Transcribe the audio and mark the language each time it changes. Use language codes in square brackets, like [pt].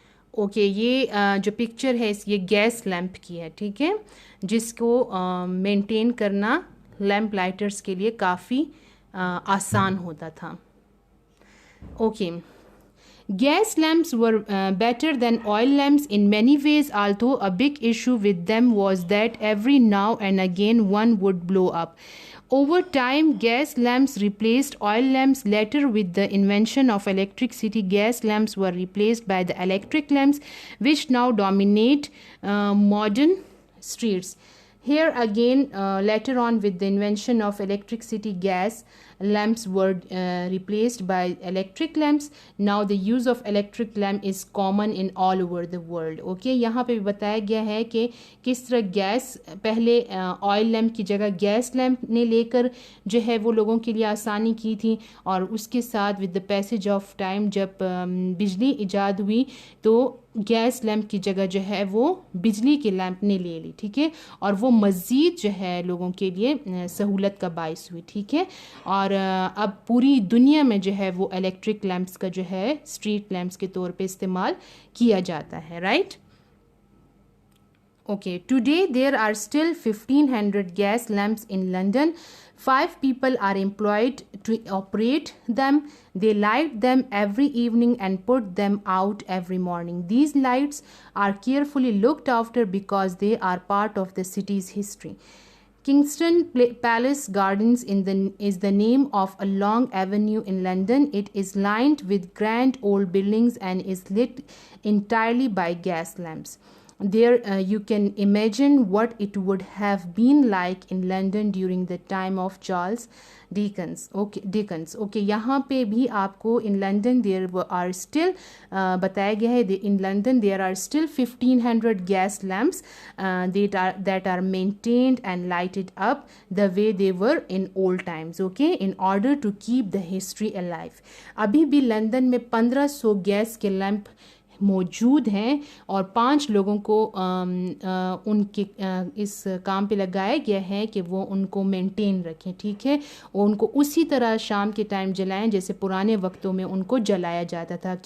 [ur] Okay, یہ جو picture ہے یہ گیس لیمپ کی ہے. ٹھیک ہے, جس کو مینٹین کرنا لیمپ لائٹرز کے لیے کافی آسان ہوتا تھا. Okay. [en] Gas lamps were better than oil lamps in many ways, although a big issue with them was that every now and again one would blow up. Over time, gas lamps replaced oil lamps. Later, with the invention of electricity, gas lamps were replaced by the electric lamps, which now dominate modern streets. Here again, later on with the invention of electricity, gas lamps were replaced by electric lamps. Now the use of electric lamp is common in all over the world. [ur] Okay, یہاں پہ بھی بتایا گیا ہے کہ کس طرح gas پہلے آئل لیمپ کی جگہ گیس لیمپ نے لے کر جو ہے وہ لوگوں کے لیے آسانی کی تھی, اور اس کے ساتھ [en] with the passage of time [ur] جب بجلی ایجاد ہوئی تو گیس لیمپ کی جگہ جو ہے وہ بجلی کے لیمپ نے لے لی. ٹھیک ہے, اور وہ مزید جو ہے لوگوں کے لیے سہولت کا باعث ہوئی. ٹھیک ہے, اور اب پوری دنیا میں جو ہے وہ الیکٹرک لیمپس کا جو ہے اسٹریٹ لیمپس کے طور پہ استعمال کیا جاتا ہے. Right. [en] Okay, today there are still 1,500 gas lamps in London. 5 people are employed to operate them. They light them every evening and put them out every morning. These lights are carefully looked after because they are part of the city's history. Kingston Palace Gardens is the name of a long avenue in London. It is lined with grand old buildings and is lit entirely by gas lamps. There you can imagine what it would have been like in London during the time of Charles Dickens. Okay, [ur] یہاں پہ بھی آپ کو [en] in London there are still [ur] بتایا گیا ہے [en] in London there are still 1,500 gas lamps that are maintained and lighted up the way they were in old times. Okay, in order to keep the history alive. [ur] ابھی بھی London میں 1500 gas کے lamp موجود ہیں اور 5 لوگوں کو ان کے اس کام پہ لگایا گیا ہے کہ وہ ان کو مینٹین رکھیں. ٹھیک ہے, اور ان کو اسی طرح شام کے ٹائم جلائیں جیسے پرانے وقتوں میں ان کو جلایا جاتا تھا.